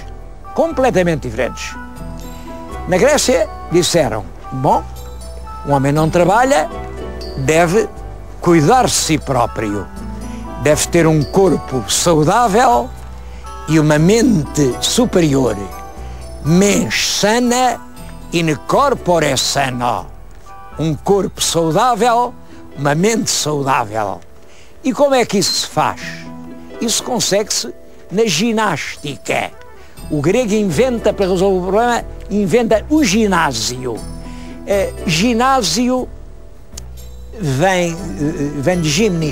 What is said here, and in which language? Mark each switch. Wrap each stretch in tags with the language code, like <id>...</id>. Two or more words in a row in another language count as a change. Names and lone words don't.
<pt>Completamente diferentes. Na Grécia disseram, bom, o homem não trabalha, deve cuidar de si próprio, deve ter um corpo saudável e uma mente superior,</pt> <la>mens sana in corpore sano,</la> <pt>um corpo saudável, uma mente saudável. E como é que isso se faz? Isso consegue-se na ginástica. O grego inventa, para resolver o problema, inventa o ginásio. Ginásio vem de gimnis.</pt>